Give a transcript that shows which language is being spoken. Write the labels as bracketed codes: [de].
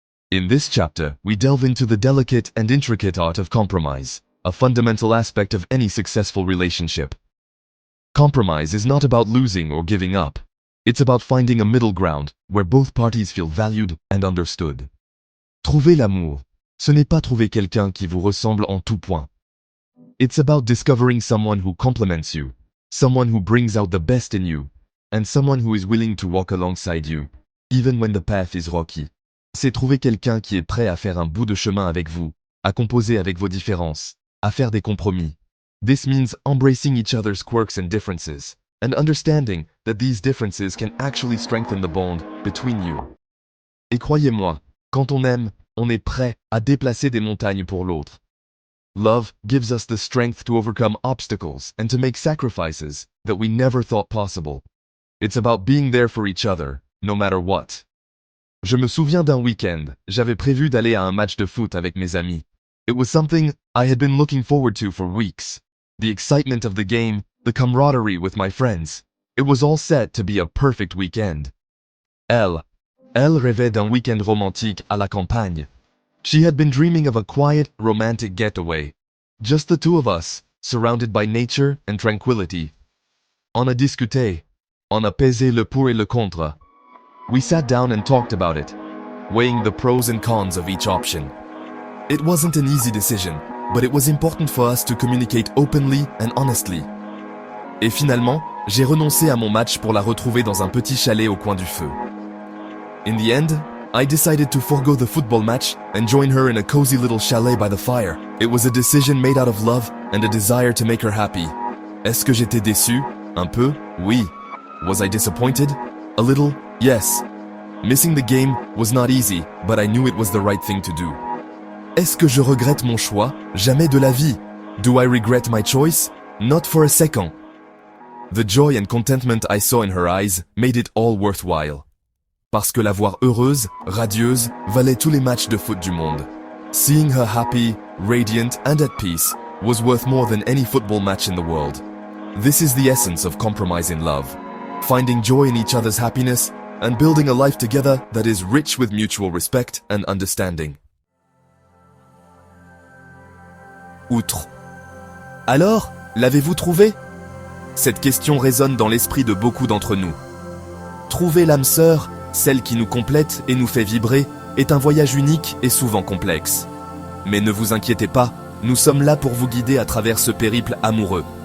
[en] In this chapter, we delve into the delicate and intricate art of compromise, a fundamental aspect of any successful relationship. Compromise is not about losing or giving up. It's about finding a middle ground where both parties feel valued and understood. [fr] Trouver l'amour, ce n'est pas trouver quelqu'un qui vous ressemble en tout point. [en] It's about discovering someone who complements you, someone who brings out the best in you, and someone who is willing to walk alongside you, even when the path is rocky. [fr] C'est trouver quelqu'un qui est prêt à faire un bout de chemin avec vous, à composer avec vos différences, à faire des compromis. [en] This means embracing each other's quirks and differences, and understanding that these differences can actually strengthen the bond between you. [fr] Et croyez-moi, quand on aime, on est prêt à déplacer des montagnes pour l'autre. [en] Love gives us the strength to overcome obstacles and to make sacrifices that we never thought possible. It's about being there for each other, no matter what. [fr] Je me souviens d'un week-end, j'avais prévu d'aller à un match de foot avec mes amis. [en] It was something I had been looking forward to for weeks. The excitement of the game, the camaraderie with my friends. It was all set to be a perfect weekend. [fr] Elle rêvait d'un week-end romantique à la campagne. [en] She had been dreaming of a quiet, romantic getaway. Just the two of us, surrounded by nature and tranquility. [fr] On a discuté. On a pesé le pour et le contre. [en] We sat down and talked about it, weighing the pros and cons of each option. It wasn't an easy decision, but it was important for us to communicate openly and honestly. [fr] Et finalement, j'ai renoncé à mon match pour la retrouver dans un petit chalet au coin du feu. [en] In the end, I decided to forego the football match and join her in a cozy little chalet by the fire. It was a decision made out of love and a desire to make her happy. [fr] Est-ce que j'étais déçu? Un peu? Oui. [en] Was I disappointed? A little? Yes. Missing the game was not easy, but I knew it was the right thing to do. [fr] Est-ce que je regrette mon choix? Jamais de la vie. [en] Do I regret my choice? Not for a second. The joy and contentment I saw in her eyes made it all worthwhile. [fr] Parce que la voir heureuse, radieuse, valait tous les matchs de foot du monde. [en] Seeing her happy, radiant and at peace was worth more than any football match in the world. This is the essence of compromise in love. Finding joy in each other's happiness and building a life together that is rich with mutual respect and understanding. Outre. [fr] Alors, l'avez-vous trouvé? Cette question résonne dans l'esprit de beaucoup d'entre nous. Trouver l'âme sœur, celle qui nous complète et nous fait vibrer, est un voyage unique et souvent complexe. Mais ne vous inquiétez pas, nous sommes là pour vous guider à travers ce périple amoureux.